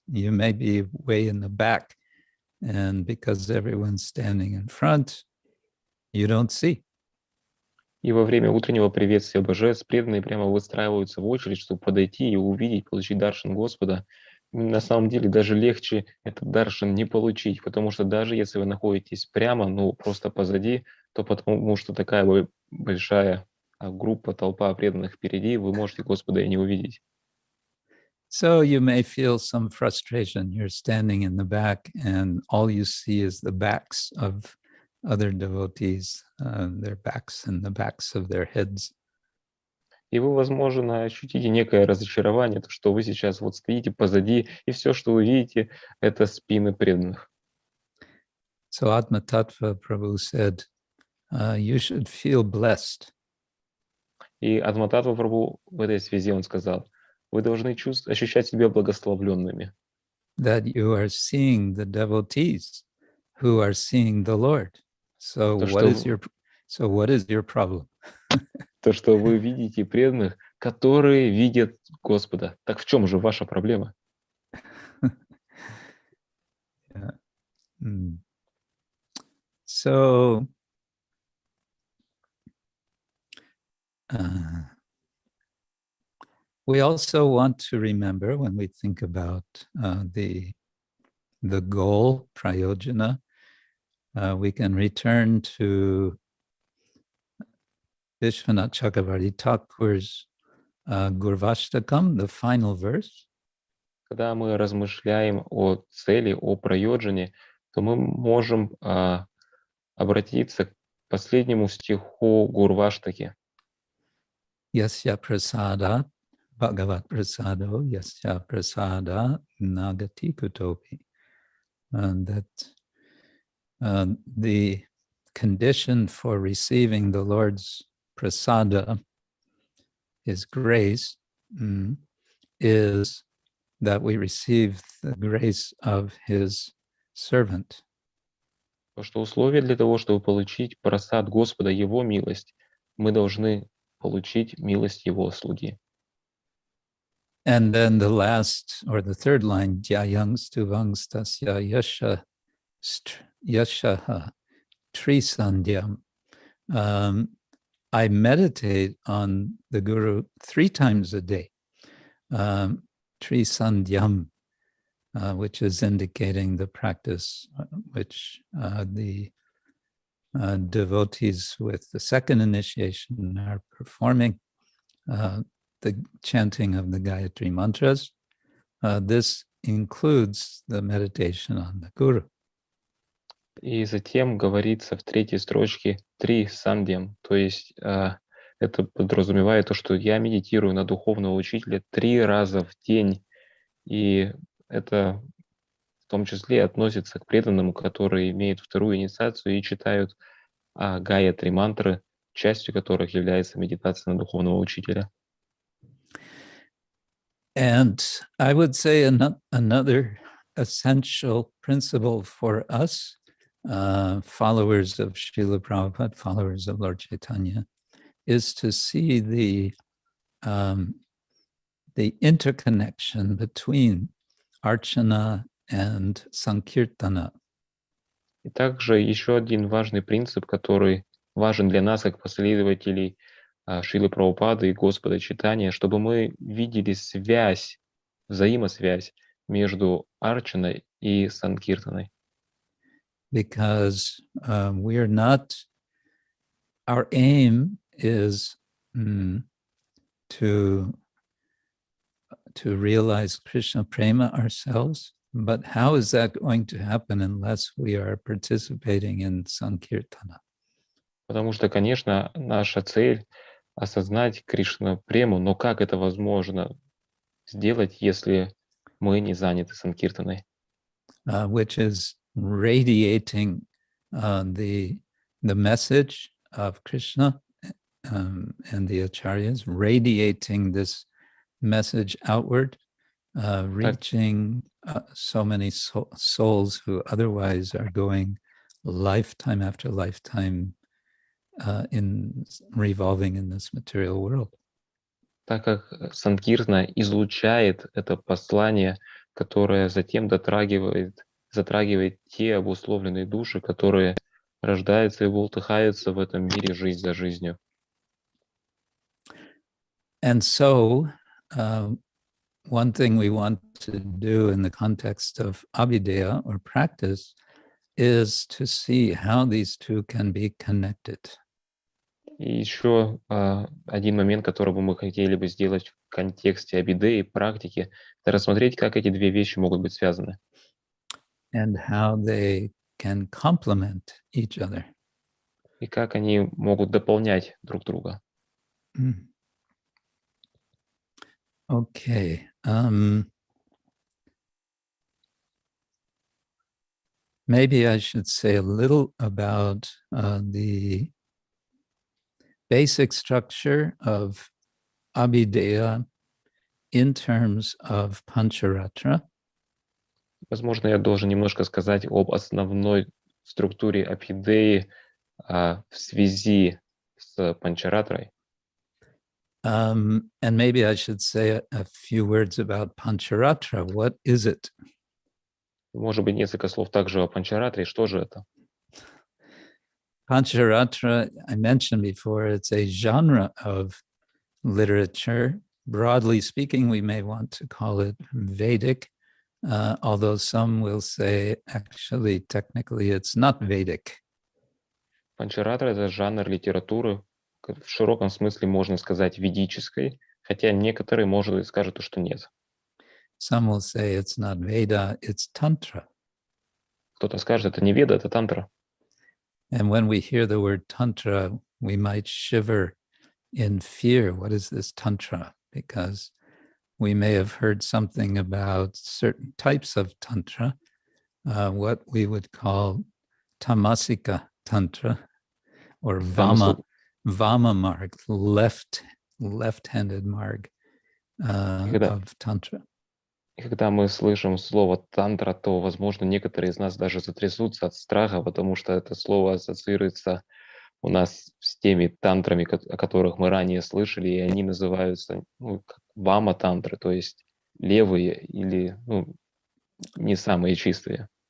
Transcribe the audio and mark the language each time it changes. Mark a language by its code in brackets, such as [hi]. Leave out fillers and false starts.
[en] You may be way in the back, and because everyone's standing in front, you don't see. [ru] И во время утреннего приветствия божеств преданные прямо выстраиваются в очередь, чтобы подойти и увидеть, получить даршан Господа. на самом деле даже легче этот даршан не получить, потому что даже если вы находитесь прямо, ну, просто позади, то потому что такая большая группа, толпа преданных впереди, вы можете Господа и не увидеть. [en] So you may feel some frustration. You're standing in the back and all you see is the backs of other devotees, their backs and the backs of their heads. [ru] И вы, возможно, ощутите некое разочарование, то, что вы сейчас вот стоите позади, и все, что вы видите, это спины преданных. [en] So Atma Tattva Prabhu said, you should feel blessed. [ru] И Адмататва Прабху в этой связи он сказал, вы должны ощущать себя благословленными. [en] That you are seeing the devotees who are seeing the Lord. So [ru] То, [en] what is your problem? [ru] То, что вы видите преданных, которые видят Господа. Так в чем же ваша проблема? [en] Yeah. So, we also want to remember when we think about the goal, prayojana, we can return to Vishwanath Chakravarti Thakur's Gurvashtakam, the final verse. [ru] Когда мы размышляем о цели, о прайоджане, то мы можем обратиться к последнему стиху Гурваштаки. [sa] Yasya prasada, Bhagavat prasado, yasya prasada, nagati kutopi. [en] That the condition for receiving the Lord's prasada, his grace, is that we receive the grace of his servant. [ru] То, что условие для того, чтобы получить прасад Господа, Его милость, мы должны получить милость Его слуги. [en] And then the last or the third line, [sa] Jyayang stuvang stasya yashaha trisandhyam. [en] I meditate on the Guru 3 times a day. Trisandhyam, which is indicating the practice which the devotees with the second initiation are performing, the chanting of the Gayatri mantras. This includes the meditation on the Guru. [ru] И затем говорится в 3-й строчке «три сандьям», то есть это подразумевает то, что я медитирую на духовного учителя 3 раза в день, и это в том числе относится к преданным, которые имеют 2-ю инициацию и читают Гайатри мантры, частью которых является медитация на духовного учителя. [en] And I would say another essential principle for us, followers of Srila Prabhupada, followers of Lord Chaitanya, is to see the interconnection between Archana and Sankirtana. [ru] И также еще один важный принцип, который важен для нас, как последователей Шрилы Прабхупады и Господа Чайтаньи, чтобы мы видели связь, взаимосвязь между Арчаной и Санкиртаной. [en] Because we are not, our aim is to realize Krishna Prema ourselves, but how is that going to happen unless we are participating in Sankirtana? [ru] Потому что, конечно, наша цель — осознать Кришна Прему, но как это возможно сделать, если мы не заняты Санкиртаной? [en] Which is radiating the message of Krishna and the acharyas, radiating this message outward, reaching so many souls who otherwise are going lifetime after lifetime in revolving in this material world. [ru] Так как Санкиртана излучает это послание, которое затем затрагивает те обусловленные души, которые рождаются и бултыхаются в этом мире жизнь за жизнью. [en] And so one thing we want to do in the context of Abidiyah or practice is to see how these two can be connected. [ru] И еще один момент, который бы мы хотели бы сделать в контексте Абидеи и практики, это рассмотреть, как эти две вещи могут быть связаны. [en] And how they can complement each other. [ru] И как они могут дополнять друг друга. [en] Okay. Maybe I should say a little about the basic structure of Abidiyah in terms of Pancharatra. [ru] Возможно, я должен немножко сказать об основной структуре Абидеи в связи с Панчаратрой. [en] And maybe I should say a few words about Pancharatra. What is it? [ru] Может быть, несколько слов также о Панчаратре. Что же это? [en] Pancharatra, I mentioned before, it's a genre of literature. Broadly speaking, we may want to call it Vedic, although some will say, actually, technically, it's not Vedic. [ru] Панчаратра — это жанр литературы, в широком смысле можно сказать ведической, хотя некоторые, может быть, скажут, что нет. [en] Some will say it's not Veda, it's Tantra. [ru] Кто-то скажет, это не Веда, это Тантра. [en] And when we hear the word Tantra, we might shiver in fear. What is this Tantra? Because we may have heard something about certain types of Tantra, what we would call Tamasika Tantra, or Vama Marg, left-handed Marg of Tantra. [ru] И когда мы слышим слово «тантра», то, возможно, некоторые из нас даже затрясутся от страха, потому что это слово ассоциируется у нас с теми тантрами, о которых мы ранее слышали, и они называются как вама-тантры, то есть левые или не самые чистые.